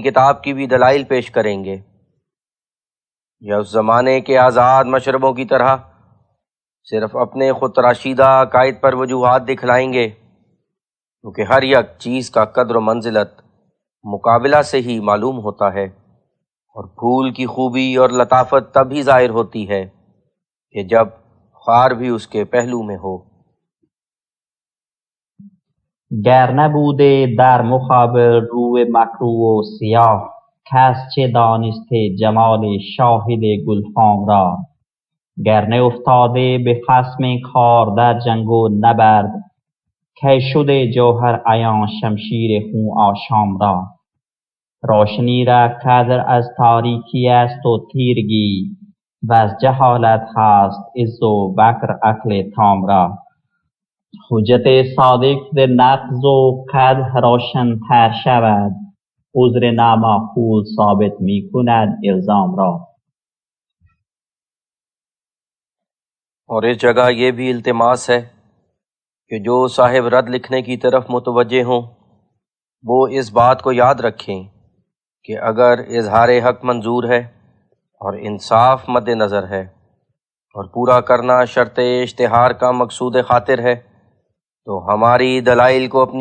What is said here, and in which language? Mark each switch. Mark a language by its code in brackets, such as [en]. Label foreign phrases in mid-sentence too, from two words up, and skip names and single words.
[ur] کتاب کی بھی دلائل پیش کریں گے، یا اس زمانے کے آزاد مشربوں کی طرح صرف اپنے خود تراشیدہ عقائد پر وجوہات دکھلائیں گے، کیونکہ ہر یک چیز کا قدر و منزلت مقابلہ سے ہی معلوم ہوتا ہے، اور پھول کی خوبی اور لطافت تب ہی ظاہر ہوتی ہے کہ جب خار بھی اس کے پہلو میں ہو۔ [fa] گر نبوده در مقابل روی مکروه و سیاه کس چه دانسته جمال شاهد گلفام را، گر نیفتاده به خصم کار در جنگ و نبرد کی شده جوهر عیان شمشیر خون آشام را، روشنی را قدر از تاریکی است و تیرگی و از جهالت هست عز و بکر عقل تام را، حجت صادق در نقض و قدح روشن تر شود عذر نامعقول ثابت می کند الزام را۔ [ur] اور اس جگہ یہ بھی التماس ہے کہ جو صاحب رد لکھنے کی طرف متوجہ ہوں وہ اس بات کو یاد رکھیں کہ اگر اظہار حق منظور ہے اور انصاف مد نظر ہے اور پورا کرنا شرط اشتہار کا مقصود خاطر ہے تو ہماری دلائل کو اپنی